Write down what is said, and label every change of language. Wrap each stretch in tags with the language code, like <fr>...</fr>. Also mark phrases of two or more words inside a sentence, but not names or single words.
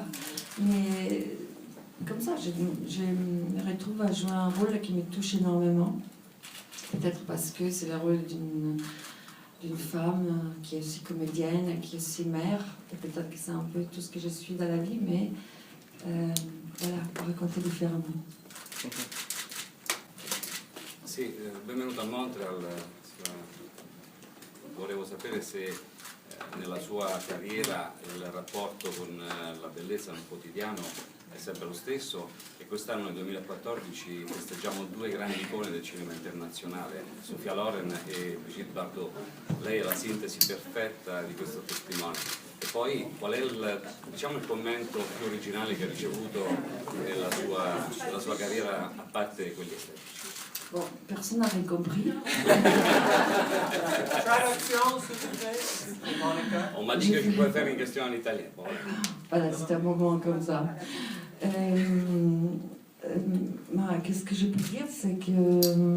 <fr>Mais comme ça, je me retrouve à jouer un rôle qui me touche énormément. Peut-être parce que c'est le rôle d'une femme qui est aussi comédienne, qui est aussi mère. Et peut-être que c'est un peu tout ce que je suis dans la vie, mais voilà, pour raconter différemment.</fr> <it>Sì, benvenuto a Montreal. Volevo sapere se nella sua carriera il rapporto con la bellezza nel quotidiano è sempre lo stesso e quest'anno nel 2014 festeggiamo due grandi icone del cinema internazionale, Sophia Loren e Brigitte Bardot. Lei è la sintesi perfetta di questo testimone. E poi qual è il commento più originale che ha ricevuto nella sua carriera a parte quelli estetici?</it> <fr>Bon, personne n'avait compris. Traduction, s'il vous plaît, Monica. On m'a dit que je pouvais faire une question en italien. Bon, Voilà, c'était un moment comme ça. Qu'est-ce que je peux dire, c'est que...</fr>